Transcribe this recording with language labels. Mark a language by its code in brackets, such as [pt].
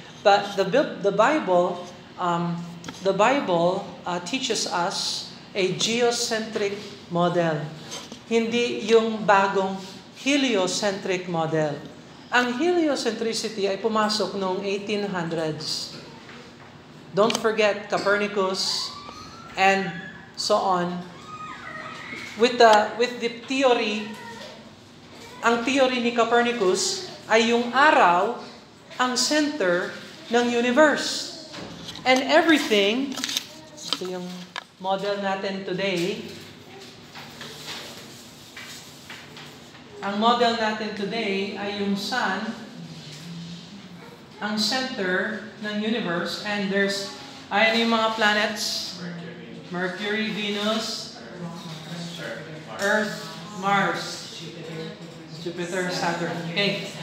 [en] But the Bible teaches us a geocentric model. [tl] Hindi yung bagong heliocentric model. Ang heliocentricity ay pumasok noong 1800s. [en] Don't forget Copernicus and so on. With the theory, [tl] ang theory ni Copernicus ay yung araw ang center ng universe. [en] And everything, [tl] ito yung model natin today. Ang model natin today ay yung sun, ang center ng universe, [en] and there's, [tl] ayan yung mga planets, Mercury, Venus, Earth, Mars, Jupiter, Saturn. Okay.